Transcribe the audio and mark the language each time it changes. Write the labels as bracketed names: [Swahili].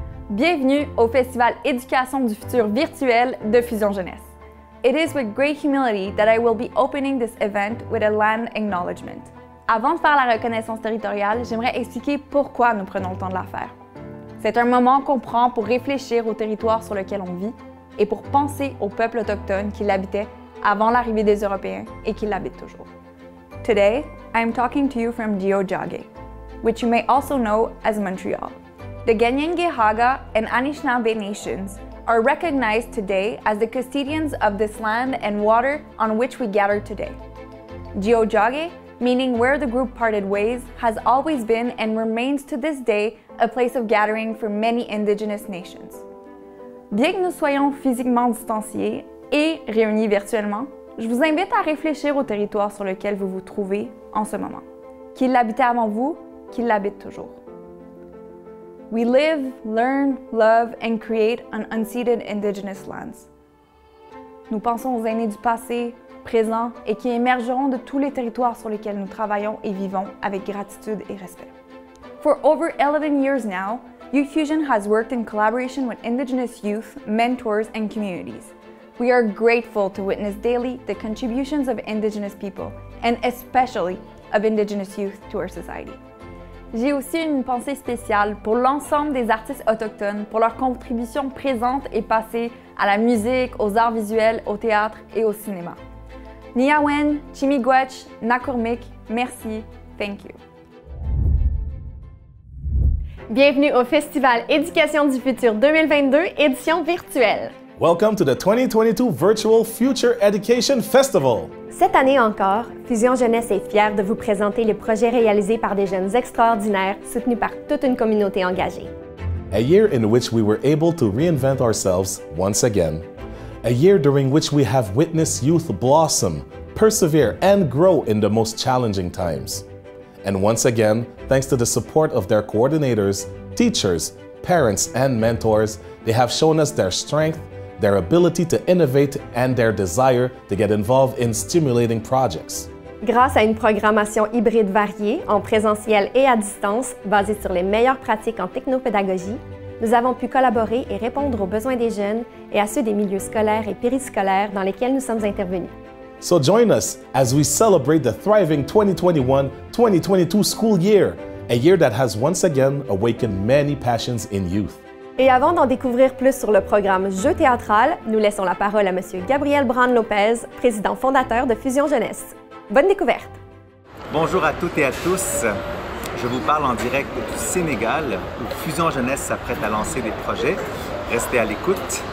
[French] Bienvenue au Festival Éducation du futur virtuel de Fusion Jeunesse. [English] It is with great humility that I will be opening this event with a land acknowledgement. [French] Avant de faire la reconnaissance territoriale, j'aimerais expliquer pourquoi nous prenons le temps de la faire. C'est un moment qu'on prend pour réfléchir au territoire sur lequel on vit et pour penser aux peuples autochtones qui l'habitaient avant l'arrivée des Européens et qui l'habitent toujours. [English] Today, I am talking to you from Tiohtià:ke, which you may also know as Montreal. The Kanien'kehá:ka and Anishinaabe nations are recognized today as the custodians of this land and water on which we gather today. Tiohtià:ke, meaning where the group parted ways, has always been and remains to this day a place of gathering for many Indigenous nations. [French] Bien que nous soyons physiquement distanciés et réunis virtuellement, je vous invite à réfléchir au territoire sur lequel vous vous trouvez en ce moment. Qui l'habitait avant vous, qui l'habite toujours. [English] We live, learn, love, and create on unceded Indigenous lands. [French] Nous pensons aux aînés du passé, présent et qui émergeront de tous les territoires sur lesquels nous travaillons et vivons avec gratitude et respect. [English] For over 11 years now, Youth Fusion has worked in collaboration with Indigenous youth, mentors, and communities. We are grateful to witness daily the contributions of Indigenous people, and especially of Indigenous youth to our society. [French] J'ai aussi une pensée spéciale pour l'ensemble des artistes autochtones, pour leur contribution présente et passée à la musique, aux arts visuels, au théâtre et au cinéma. Niyawen, Chimigwech, Nakurmik, merci, [English] thank you. [French] Bienvenue au Festival Éducation du futur 2022, édition virtuelle. [English] Welcome to the 2022 Virtual Future Education Festival. [French] Cette année encore, Fusion Jeunesse est fière de vous présenter les projets réalisés par des jeunes extraordinaires soutenus par toute une communauté engagée. [English] A year in which we were able to reinvent ourselves once again. A year during which we have witnessed youth blossom, persevere, and grow in the most challenging times. And once again, thanks to the support of their coordinators, teachers, parents, and mentors, they have shown us their strength, their ability to innovate, and their desire to get involved in stimulating projects. [French] Grâce à une programmation hybride variée, en présentiel et à distance, basée sur les meilleures pratiques en technopédagogie, nous avons pu collaborer et répondre aux besoins des jeunes et à ceux des milieux scolaires et périscolaires dans lesquels nous sommes intervenus. [English] So join us as we celebrate the thriving 2021-2022 school year, a year that has once again awakened many passions in youth. [French] Et avant d'en découvrir plus sur le programme Jeu théâtral, nous laissons la parole à M. Gabriel Brand-Lopez, président fondateur de Fusion Jeunesse. Bonne découverte! Bonjour à toutes et à tous. Je vous parle en direct du Sénégal, où Fusion Jeunesse s'apprête à lancer des projets. Restez à l'écoute.